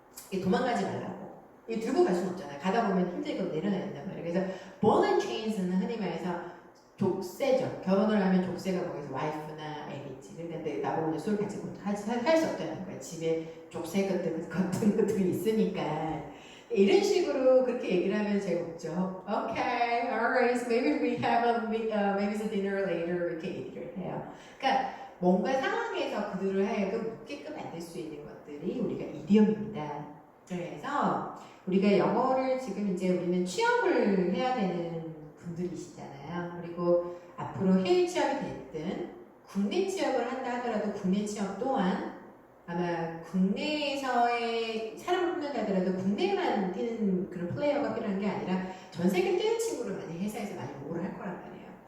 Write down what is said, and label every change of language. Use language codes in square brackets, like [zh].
[ko] 이게 도망가지 말라고. 이게 들고 갈 수는 없잖아요. 가다 보면 힘들고 내려놔야 된단 말이에요. 그래서 ball and chains는 흔히 말해서 족쇄죠. 결혼을 하면 족쇄가 거기서 와이프나 애겠지. 근데 나보고 이제 술 같이 할 수 없다는 거야. 집에 족쇄 같은 것들이 있으니까. 이런 식으로 그렇게 얘기를 하면 제가 웃죠. [en] Okay, alright, so maybe we have maybe some dinner later [ko] 이렇게 얘기를 해요. 그러니까 뭔가 상황에서 그들을 하여금 묻게끔 만들 수 있는 것들이 우리가 이디엄입니다. 그래서 우리가 영어를 지금 이제 우리는 취업을 해야 되는 분들이시잖아요. 그리고 앞으로 해외 취업이 됐든 국내 취업을 한다 하더라도 국내 취업 또한 아마 국내에서의 사람을 뽑는다 하더라도 국내만 뛰는 그런 플레이어가 필요한 게 아니라 전 세계 뛰는 친구를 많이 회사에서 많이 보고를 할 거란 말이에요.